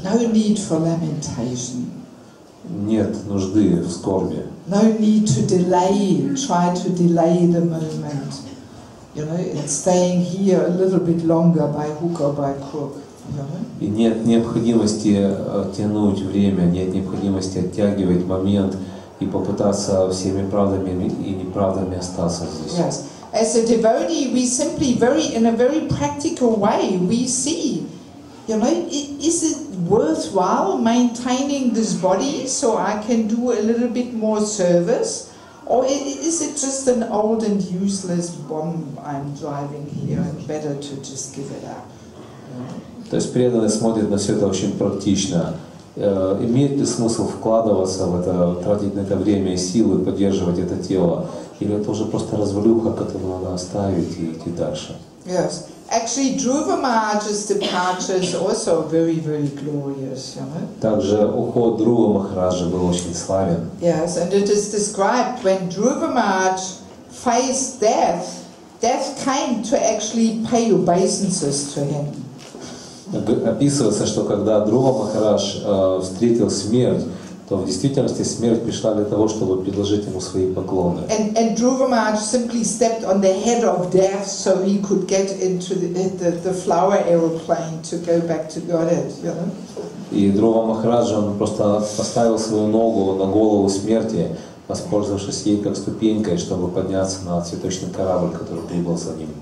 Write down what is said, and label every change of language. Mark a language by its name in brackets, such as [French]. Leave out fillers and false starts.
[English] No need for lamentation. [Russian] Нет нужды в скорби. [English] No need to try to delay the moment. You know, and staying here a little bit longer by hook or by crook. You know? [Russian] И нет необходимости тянуть время, нет необходимости оттягивать момент и попытаться всеми правдами и неправдами остаться здесь. [English] Yes. As a devotee, we simply in a very practical way, we see, you know, is it worthwhile maintaining this body so I can do a little bit more service? Or is it just an old and useless bomb I'm driving here and better to just give it up? [Russian] То есть преданный смотрит на все это очень практично. Имеет ли смысл вкладываться в это, тратить на это время и силы, поддерживать это тело? Или это уже просто развалюха, которую надо оставить и идти дальше? [English] Yes. Actually, Dhruva Maharaj's departure is also very, very glorious, you know. [Russian] Также уход Dhruva Махараджа был очень славен. [English] Yes, and it is described when Dhruva Maharaj faced death, death came to actually pay obeisances to him. [Russian] Описывается, что когда Dhruva Махарадж встретил смерть, то в действительности смерть пришла для того, чтобы предложить ему свои поклоны. [English] And Dhruva Maharaj simply stepped on the head of death so he could get into the flower aeroplane to go back to Godhead, you know? [Russian] И Dhruva Махарадж, он просто поставил свою ногу на голову смерти, воспользовавшись ей как ступенькой, чтобы подняться на цветочный корабль, который прибыл за ним.